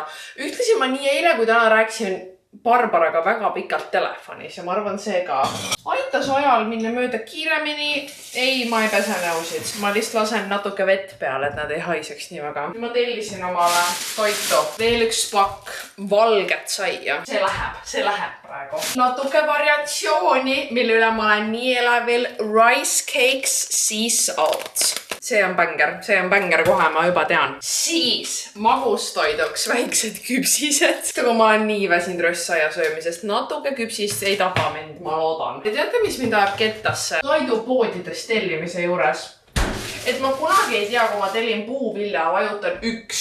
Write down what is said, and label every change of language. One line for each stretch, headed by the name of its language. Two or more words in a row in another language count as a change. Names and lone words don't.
Estonian: Ühtlasi ma nii eile kui täna rääkisin Barbaraga väga pikalt telefonis ja ma arvan see ka aitas ajal minna mööda kiiremini. Ei, ma ei pese näusid. Ma lihtsalt lasen natuke vett peale, et nad ei haiseks nii väga. Ma tellisin omale toitu. Veel üks pakk valget saia. See läheb praegu. Natuke variatsiooni, mille üle ma olen nii elevil.
English: Rice cakes sea salt.
Estonian: See on bänger kohe, ma juba tean. Siis magustoiduks väiksed küpsised. Kui ma olen nii väsinud röstsaia söömisest, natuke küpsist ei tapa mind, ma loodan. Ja teate, mis mind ajab kettasse? Toidupoodidest tellimise juures. Et ma kunagi ei tea, kui ma tellin puuvilja, vajutan 1.